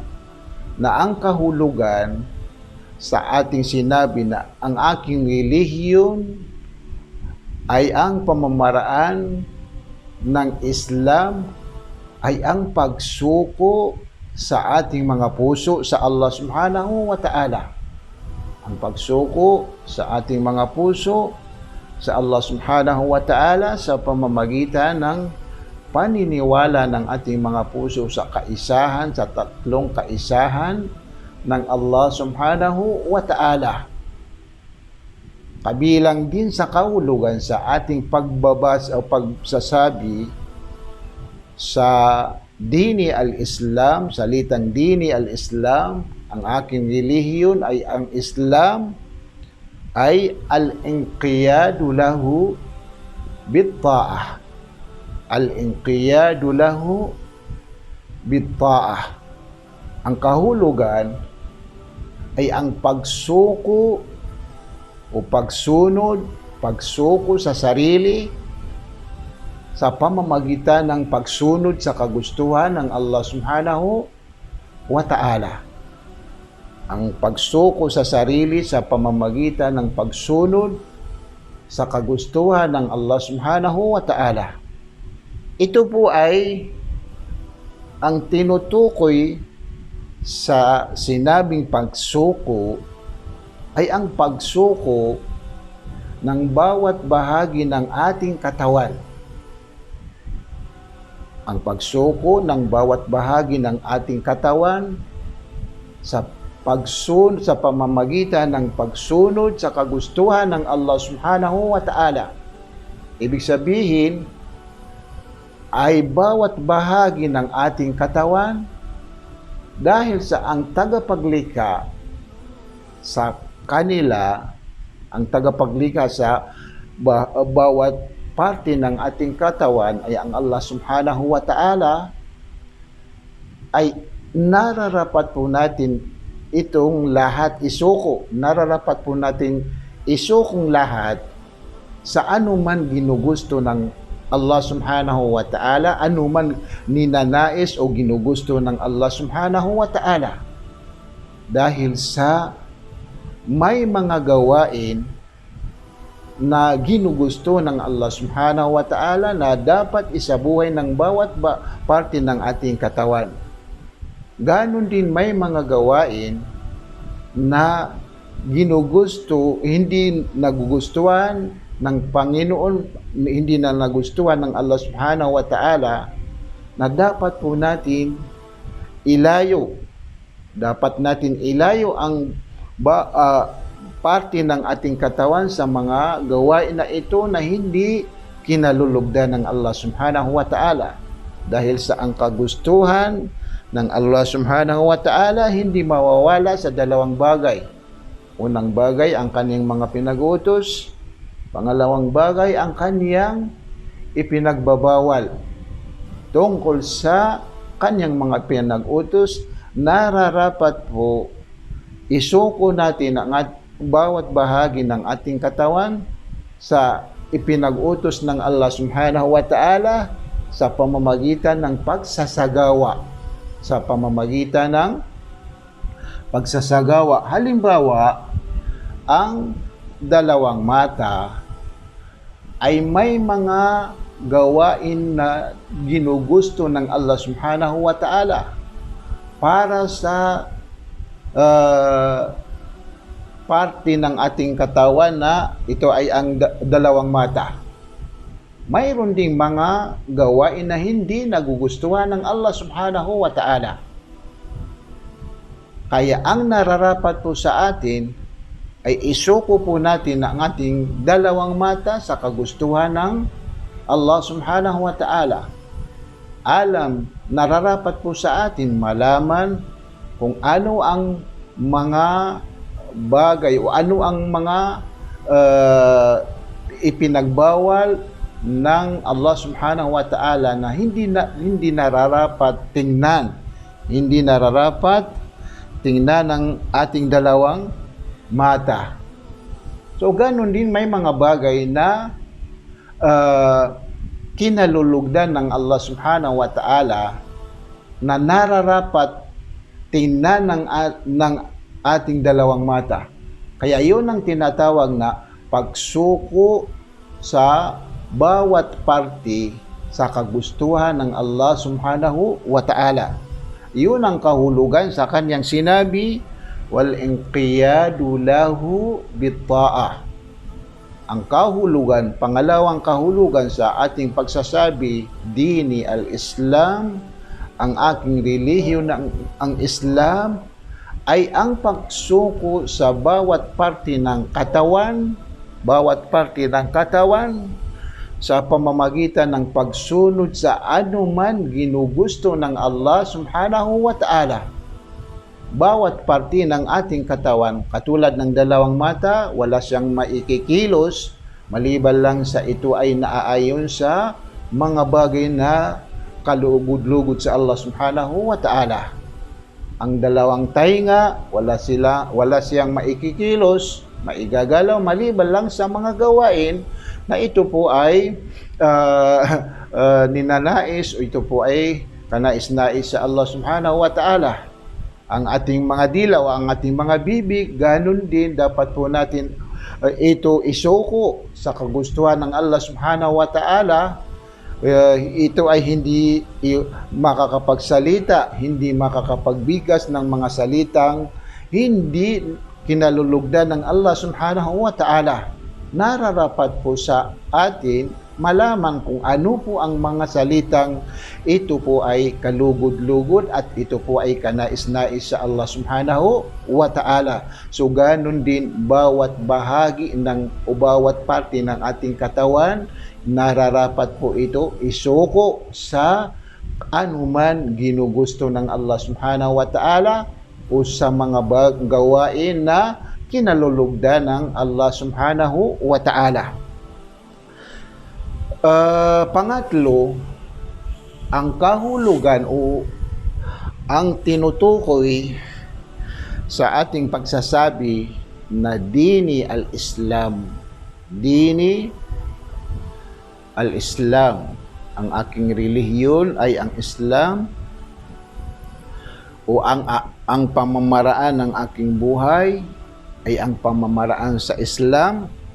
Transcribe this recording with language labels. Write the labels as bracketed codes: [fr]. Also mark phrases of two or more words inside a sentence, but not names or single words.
[tl] Na ang kahulugan sa ating sinabi na ang aking relihiyon ay ang pamamaraan ng Islam ay ang pagsuko sa ating mga puso sa Allah [ar] سبحانه وتعالى. [tl] Ang pagsuko sa ating mga puso sa Allah [ar] سبحانه وتعالى [tl] sa pamamagitan ng paniniwala ng ating mga puso sa kaisahan, sa tatlong kaisahan ng Allah [ar] سبحانه وتعالى. [tl] Kabilang din sa kahulugan sa ating pagbabas o pagsasabi sa [ar] ديني الإسلام, [tl] salitang [ar] ديني الإسلام, [tl] ang aking relihiyon ay ang Islam, ay [ar] الانقياد له بالطاعة. الانقياد له بالطاعة. [tl] Ang kahulugan ay ang pagsuko o pagsunod, pagsuko sa sarili sa pamamagitan ng pagsunod sa kagustuhan ng Allah [ar] سبحانه وتعالى. [tl] Ang pagsuko sa sarili sa pamamagitan ng pagsunod sa kagustuhan ng Allah [ar] سبحانه وتعالى. [tl] Ito po ay ang tinutukoy sa sinabing pagsuko ay ang pagsuko ng bawat bahagi ng ating katawan. Ang pagsuko ng bawat bahagi ng ating katawan sa pamamagitan ng pagsunod sa kagustuhan ng Allah [ar] سبحانه وتعالى. [tl] Ibig sabihin, ay bawat bahagi ng ating katawan dahil sa ang tagapaglikha sa kanila, ang tagapaglikha sa bawat parte ng ating katawan ay ang Allah [ar] سبحانه وتعالى, [tl] ay nararapat po natin itong lahat isuko. Nararapat po natin isukong lahat sa anuman ginugusto ng Allah [ar] سبحانه وتعالى, [tl] anuman ninanais o ginugusto ng Allah [ar] سبحانه وتعالى. [tl] Dahil sa may mga gawain na ginugusto ng Allah [ar] سبحانه وتعالى [tl] na dapat isabuhay ng bawat parte ng ating katawan. Ganon din may mga gawain na ginugusto, hindi nagugustuhan ng Panginoon, hindi na nagustuhan ng Allah [ar] سبحانه وتعالى, [tl] na dapat po natin ilayo. Dapat natin ilayo ang parte ng ating katawan sa mga gawain na ito na hindi kinalulugdan ng Allah [ar] سبحانه وتعالى. [tl] Dahil sa ang kagustuhan ng Allah [ar] سبحانه وتعالى [tl] hindi mawawala sa dalawang bagay. Unang bagay, ang kaniyang mga pinag-utos. Pangalawang bagay, ang kaniyang ipinagbabawal. Tungkol sa kaniyang mga pinag-utos, nararapat po isuko natin ang bawat bahagi ng ating katawan sa ipinag-utos ng Allah [ar] سبحانه وتعالى [tl] sa pamamagitan ng pagsasagawa. Sa pamamagitan ng pagsasagawa. Halimbawa, ang dalawang mata ay may mga gawain na ginugusto ng Allah [ar] سبحانه وتعالى [tl] para sa parte ng ating katawan na ito ay ang dalawang mata. Mayroon ding mga gawain na hindi nagugustuhan ng Allah [ar] سبحانه وتعالى. [tl] Kaya ang nararapat po sa atin ay isuko po natin ang ating dalawang mata sa kagustuhan ng Allah [ar] سبحانه وتعالى. [tl] Nararapat po sa atin malaman kung ano ang mga bagay o ano ang mga ipinagbawal ng Allah [ar] سبحانه وتعالى [tl] na hindi nararapat tingnan. Hindi nararapat tingnan ng ating dalawang mata. So ganun din may mga bagay na kinalulugdan ng Allah [ar] سبحانه وتعالى [tl] na nararapat tingnan ng ating dalawang mata. Kaya yun ang tinatawag na pagsuko sa bawat parte sa kagustuhan ng Allah [ar] سبحانه وتعالى. [tl] Yun ang kahulugan sa kanyang sinabi, [ar] والانقياد له بالطاعة. [tl] Ang kahulugan, pangalawang kahulugan sa ating pagsasabi, [ar] ديني الإسلام, [tl] ang aking relihiyon ang Islam, ay ang pagsuko sa bawat parte ng katawan, sa pamamagitan ng pagsunod sa anuman ginugusto ng Allah [ar] سبحانه وتعالى. [tl] Bawat parte ng ating katawan, katulad ng dalawang mata, wala siyang maikikilos, maliban lang sa ito ay naaayon sa mga bagay na kalugod-lugod sa Allah [ar] سبحانه وتعالى. [tl] Ang dalawang tainga, wala siyang maikikilos, maigagalaw, maliban lang sa mga gawain na ito po ay ninanais o ito po ay kanais-nais sa Allah [ar] سبحانه وتعالى. [tl] Ang ating mga dilaw, ang ating mga bibig, ganun din dapat po natin ito isuko sa kagustuhan ng Allah [ar] سبحانه وتعالى. [tl] Ito ay hindi makakapagsalita, hindi makakapagbigas ng mga salitang hindi kinalulugdan ng Allah [ar] سبحانه وتعالى. [tl] Nararapat po sa atin malaman kung ano po ang mga salitang ito po ay kalugod-lugod at ito po ay kanais-nais sa Allah [ar] سبحانه وتعالى. [tl] So ganun din bawat bahagi o bawat parte ng ating katawan, nararapat po ito isuko sa anuman ginugusto ng Allah [ar] سبحانه وتعالى [tl] o sa mga gawain na kinalulugdan ng Allah [ar] سبحانه وتعالى. [tl] Pangatlo, ang kahulugan o ang tinutukoy sa ating pagsasabi na [ar] ديني الإسلام. ديني الإسلام. [tl] Ang aking relihiyon ay ang Islam o ang pamamaraan ng aking buhay ay ang pamamaraan sa Islam.